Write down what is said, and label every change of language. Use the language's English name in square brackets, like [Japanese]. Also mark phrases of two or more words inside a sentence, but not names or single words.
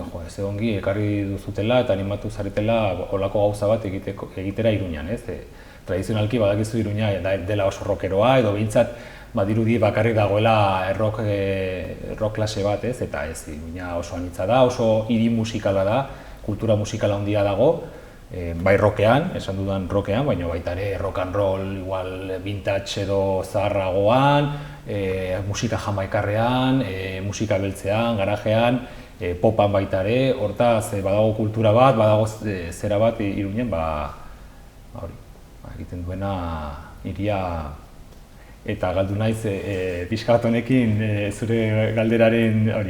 [Basque] ez ongi ekarri duzutela eta animatu zaretela olako gauza bat egitera Iruñan, tradizionalki badakizu Iruña dela oso rockeroa, edo behintzat dirudi bakarrik dagoela rock klase bat, eta Iruña oso anitza da, oso hiri musikala da, kultura musikala handia dago, bai rockean, esan dudan rockean, baina baita ere [English] rock and roll, [Basque] igual vintage edo zaharragoan, musika jamaikarrean, musika beltzean, garajean, popan baita ere, hortaz badago kultura bat, badago zera bat Iruñen, hori, egiten duena hiria eta galdu naiz pixka bat honekin zure galderaren hori.